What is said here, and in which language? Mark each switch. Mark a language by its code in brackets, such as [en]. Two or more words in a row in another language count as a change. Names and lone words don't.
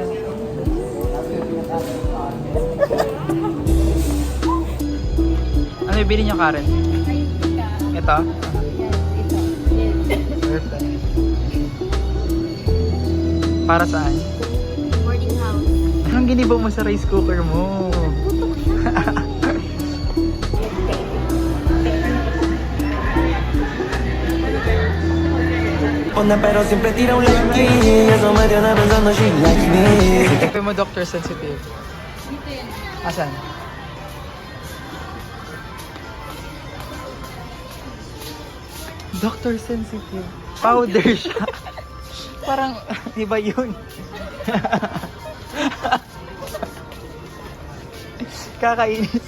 [tl] Ano yung bili niyo, Karen? Ito? Perfect. Para saan? [en] Boarding house. [tl] Anong ginibo mo sa [en] rice cooker [tl] mo? [es] Onda pero siempre tira un like y eso me tiene pensando [en] she likes me. [tl] Ito mo, Dr. Sensitive. Dito yan. Asan? Dr. Sensitive. Powder siya. Parang iba yun. Kakainis.